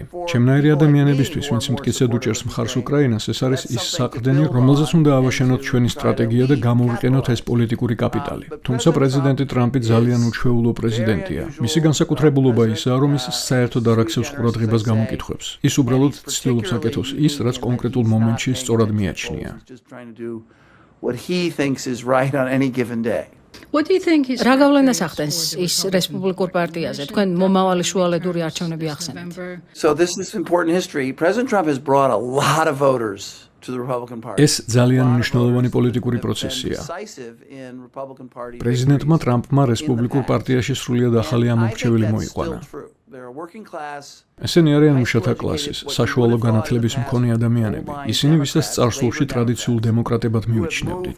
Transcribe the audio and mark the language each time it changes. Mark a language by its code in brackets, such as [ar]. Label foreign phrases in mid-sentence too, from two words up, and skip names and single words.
[ka] ჩემნაირი ადამიანებისთვის, ვინც მტკიცედ უჭერს მხარს უკრაინას, ეს არის ის საყრდენი, რომელზეც უნდა ავაშენოთ ჩვენი სტრატეგია და გამოვიყენოთ ეს პოლიტიკური კაპიტალი. თუმცა პრეზიდენტი ტრამპი ძალიან უჩვეულო პრეზიდენტია. მისი განსაკუთრებულობა ისაა, რომ ის საერთოდ არ აქცევს ყურადღებას გამოკითხვებს. ის უბრალოდ ცდილობს აკეთოს ის, რაც კონკრეტულ მომენტში სწორად მიაჩნია. [en] What he thinks is right on any given day. [ka] რა გავლენას ახდენს ის რესპუბლიკურ პარტიაზე? თქვენ მომავალი შუალედური არჩევნები ახსენეთ. [en] So this is important history. President Trump has brought a lot of voters to the Republican Party. [ka] ეს ძალიან მნიშვნელოვანი პოლიტიკური პროცესია. პრეზიდენტმა ტრამპმა რესპუბლიკურ პარტიაში სრულიად ახალი ამომრჩეველი მოიყვანა. ესენი არიან მუშათა კლასის, საშუალო განათლების მქონე ადამიანები. ისინი ვისაც წარსულში ტრადიციულ დემოკრატებად მიიჩნევდით.